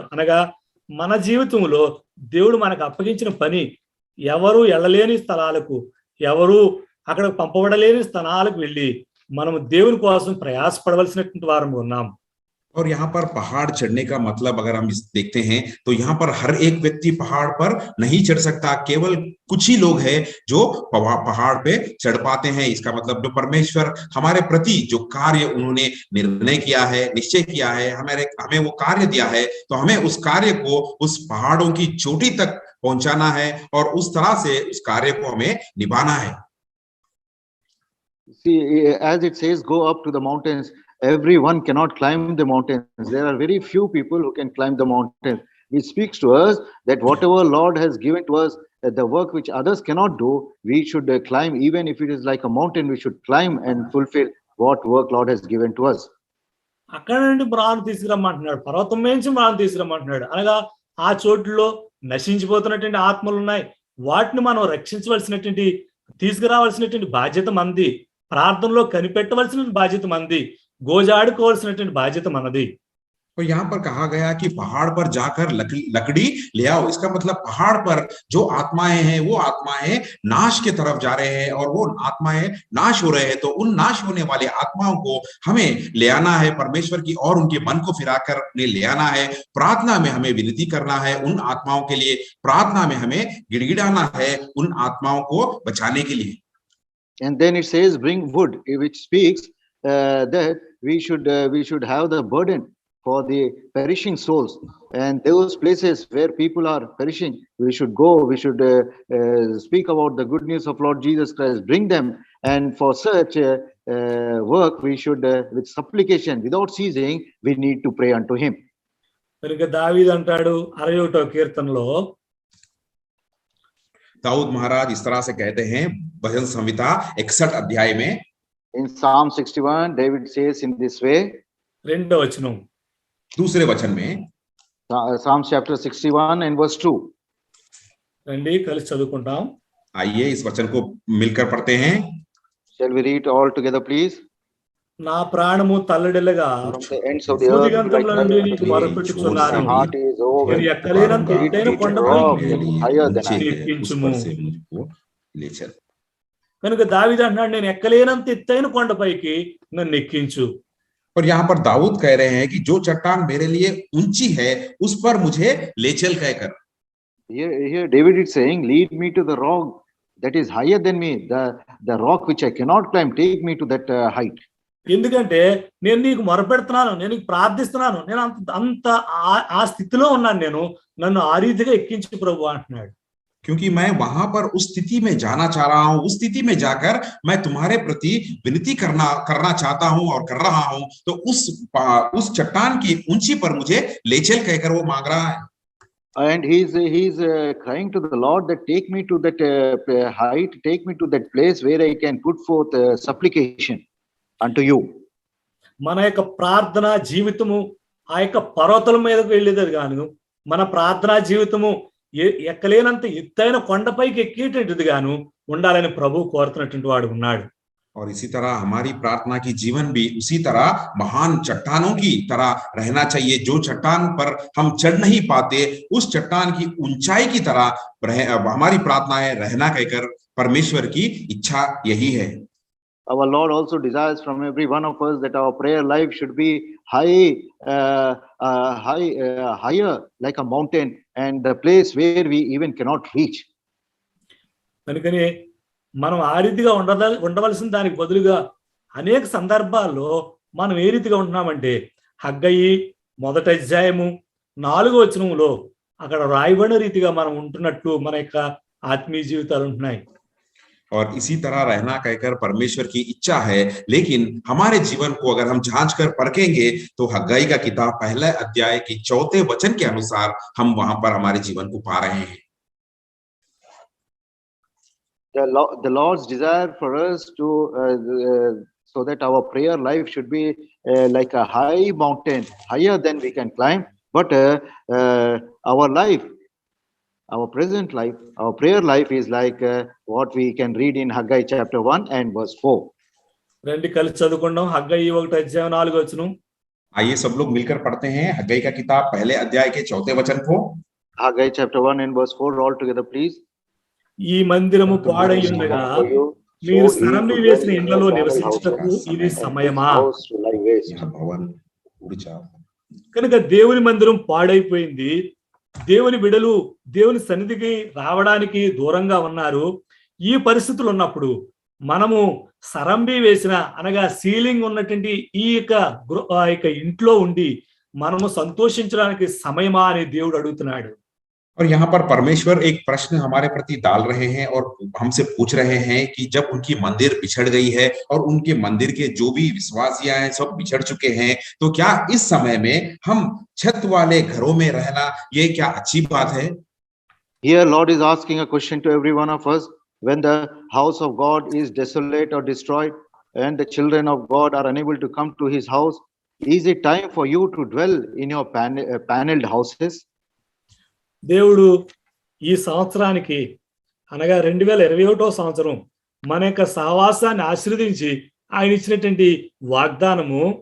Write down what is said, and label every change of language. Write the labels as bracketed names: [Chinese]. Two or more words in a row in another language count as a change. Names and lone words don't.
[Telugu] అనగా మన జీవితంలో దేవుడు మనకు అప్పగించిన పని ఎవరు వెళ్ళలేని స్థలాలకు, ఎవరు అక్కడ పంపబడలేని స్థలాలకు వెళ్ళి మనము దేవుని కోసం ప్రయాసపడవలసినటువంటి వారు ఉన్నాం. [Hindi] और यहाँ पर पहाड़ चढ़ने का मतलब अगर हम देखते हैं तो यहाँ पर हर एक व्यक्ति पहाड़ पर नहीं चढ़ सकता, केवल कुछ ही लोग हैं जो पहाड़ पे चढ़ पाते हैं। इसका मतलब जो परमेश्वर हमारे प्रति जो कार्य उन्होंने निर्णय किया है, निश्चय किया है, हमें वो कार्य दिया है, तो हमें उस कार्य को उस पहाड़ों की चोटी तक पहुंचाना है और उस तरह से उस कार्य को हमें निभाना है। [English] See, as it says, go up to the mountains. Everyone cannot climb the mountains. There are very few people who can climb the mountains. Which speaks to us that whatever Lord has given to us, the work which others cannot do, we should climb. Even if it is like a mountain, we should climb and fulfill what work Lord has given to us. [Telugu] అక్కడ నుండి మ్రాను తీసుకురమ్మంటున్నాడు, పర్వతం నుంచి మ్రాను తీసుకురమ్మంటున్నాడు. అనగా ఆ చోట్లలో నశించిపోతున్నటువంటి ఆత్మలు ఉన్నాయి. వాటిని మనం రక్షించవలసినటువంటి, తీసుకురావాల్సినటువంటి బాధ్యత మనది. ప్రార్థనలో కనిపెట్టవలసిన బాధ్యత మనది. గోజాడుకోవాల్సినటువంటి బాధ్యత మనది. [Hindi] तो यहाँ पर कहा गया कि पहाड़ पर जाकर लकड़ी ले आओ। इसका मतलब पहाड़ पर जो आत्माएं हैं वो आत्माएं नाश की तरफ जा रहे हैं और वो आत्माएं नाश हो रहे हैं, तो उन नाश होने वाले आत्माओं को हमें ले आना है परमेश्वर की और उनके मन को फिराकर ले आना है। प्रार्थना में हमें विनती करना है उन आत्माओं के लिए, प्रार्थना में हमें गिड़गिड़ाना है उन आत्माओं को बचाने के लिए। [English] And then it says, bring wood, which speaks that we should have the burden for the perishing souls, and those places where people are perishing, we should go. We should speak about the good news of Lord Jesus Christ, bring them, and for such work we should, with supplication, without ceasing, we need to pray unto Him. [Telugu] కనుక దావీదు అంటాడు 61వ కీర్తనలో, [Hindi] दाऊद महाराज इस तरह से कहते हैं भजन संहिता 61 अध्याय में, [English] In Psalm 61, David says in this way, [Telugu] 2వ వచనం, [Hindi] दूसरे वचन में, [English] Psalm chapter 61 and verse 2. [Telugu] రండి కలిసి చదువుకుంటాం. [Hindi] आइए इस वचन को मिलकर पढ़ते हैं। [English] Shall we read all together, please? [Telugu] నా ప్రాణము తల్లడిల్లగా [English] From the ends of the earth, [Telugu] భూదిగంతముల నుండి నీకు మొరపెట్టుచున్నాను. [English] my heart is over. [Telugu] నేను ఎక్కలేనంత ఎత్తైన కొండపై [English] Higher than I. [Telugu] ఎక్కించుము. [Hindi] उस पर से मुझको ले चल। [Telugu] కనుక దావీదు అంటున్నాడు, నేను ఎక్కలేనంత ఎత్తైన కొండపైకి నన్ను ఎక్కించు. [Hindi] और यहाँ पर दाऊद कह रहे हैं कि जो चट्टान मेरे लिए ऊंची है उस पर मुझे ले चल कहकर। [English] Here David is saying, lead me to the rock that is higher than me, the rock which I cannot climb, take me to that height. [Telugu] ఎందుకంటే నేను నీకు మొరపెడుతున్నాను, నేను నీకు ప్రార్థిస్తున్నాను, నేను అంత ఆ స్థితిలో ఉన్నాను, నేను నన్ను ఆ రీతిగా ఎక్కించు ప్రభు అంటున్నాడు. [Hindi] क्योंकि मैं वहां पर उस स्थिति में जाना चाह रहा हूं, उस स्थिति में जाकर मैं तुम्हारे प्रति विनती करना चाहता हूं और कर रहा हूं, तो उस चट्टान की ऊंची पर मुझे ले चल कहकर वो मांग रहा है। [English] And he's crying to the Lord that take me to that height, take me to that place where I can put forth supplication unto you. [Telugu] మన యొక్క ప్రార్థన జీవితము ఆ యొక్క పర్వతాల మీదకు వెళ్ళేది గాను, మన ప్రార్థనా జీవితము ఎక్కలేనంత ఎత్తైన కొండపైకి ఎక్కేటట్టుది గాను ఉండాలని ప్రభు కోరుతున్నటువంటి వాడు ఉన్నాడు. [Hindi] और इसी तरह हमारी प्रार्थना की जीवन भी उसी तरह महान चट्टानों की तरह रहना चाहिए। जो चट्टान पर हम चढ़ नहीं पाते, उस चट्टान की ऊंचाई की तरह हमारी प्रार्थनाएं रहना कहकर परमेश्वर की इच्छा यही है। [English] Our Lord also desires from every one of us that our prayer life should be higher like a mountain, and the place where we even cannot reach. [Telugu] కనుకనే మనం ఆ రీతిగా ఉండవలసిన దానికి బదులుగా అనేక సందర్భాల్లో మనం ఏ రీతిగా ఉంటున్నామంటే, హగ్గయి 1వ అధ్యాయము 4వ వచనంలో అక్కడ రాయబడిన రీతిగా మనం ఉంటున్నట్లు మన యొక్క ఆత్మీయ జీవితాలు ఉంటున్నాయి. [Hindi] और इसी तरह रहना कहकर परमेश्वर की इच्छा है, लेकिन हमारे जीवन को अगर हम जांच कर परखेंगे तो हग्गाई का किताब 1 अध्याय की 4 वचन के अनुसार हम वहां पर हमारे जीवन को पा रहे हैं। [English] The Lord's desire for us to so that our prayer life should be like a high mountain, higher than we can climb. But our life, our prayer life is like what we can read in Haggai chapter 1 and verse 4. [Telugu] రండి కలిసి చదువుకుందాం. హగ్గయి 1:4 [Hindi] आइए सब लोग मिलकर पढ़ते हैं हग्गई का किताब पहले अध्याय के 4थे वचन को। [English] Haggai chapter 1 and verse 4 all together, please. [Telugu] ఈ మందిరము పాడయ్యుండగా మీరు సరంబి వేసిన ఇండ్లలో నివసించుటకు ఇది సమయమా? [Hindi] यह भवन उड़ जाओ। [Telugu] కనుక దేవుని మందిరం పాడైపోయింది. దేవుని బిడలు దేవుని సన్నిధికి రావడానికి దూరంగా ఉన్నారు. ఈ పరిస్థితులు ఉన్నప్పుడు మనము సరంబి వేసిన అనగా సీలింగ్ ఉన్నటువంటి ఈ యొక్క ఇంట్లో ఉండి మనము సంతోషించడానికి సమయమా అని దేవుడు అడుగుతున్నాడు. [Hindi] और यहाँ पर परमेश्वर एक प्रश्न हमारे प्रति डाल रहे हैं और हमसे पूछ रहे हैं कि जब उनकी मंदिर बिछड़ गई है और उनके मंदिर के जो भी विश्वासियां हैं सब बिछड़ चुके हैं, तो क्या इस समय में हम छत वाले घरों में रहना ये क्या अच्छी बात है? [English] Here Lord is asking a question to every one of us. When the house of God is desolate or destroyed and the children of God are unable to come to his house, is it time for you to dwell in your paneled houses? [Telugu] దేవుడు ఈ సంవత్సరానికి అనగా 2021 సంవత్సరం మన యొక్క సహవాసాన్ని ఆశీర్వదించి ఆయన ఇచ్చినటువంటి వాగ్దానము.